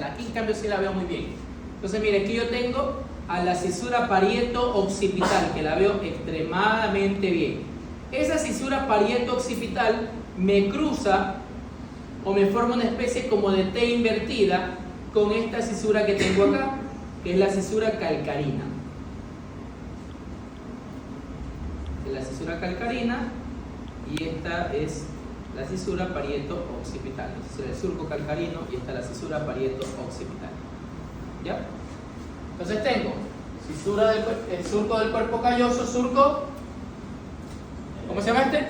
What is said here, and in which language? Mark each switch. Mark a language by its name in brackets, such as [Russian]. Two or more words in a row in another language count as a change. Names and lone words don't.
[Spanish] Aquí en cambio sí la veo muy bien. Entonces mire, aquí yo tengo a la cisura parieto-occipital, que la veo extremadamente bien. Esa cisura parieto-occipital me cruza o me forma una especie como de T invertida con esta cisura que tengo acá, que es la cisura calcarina. La cisura calcarina y esta es la cisura parieto-occipital. Entonces el surco calcarino y esta es la cisura parieto-occipital. ¿Ya? Entonces tengo cisura el surco del cuerpo calloso, surco, ¿cómo se llama este?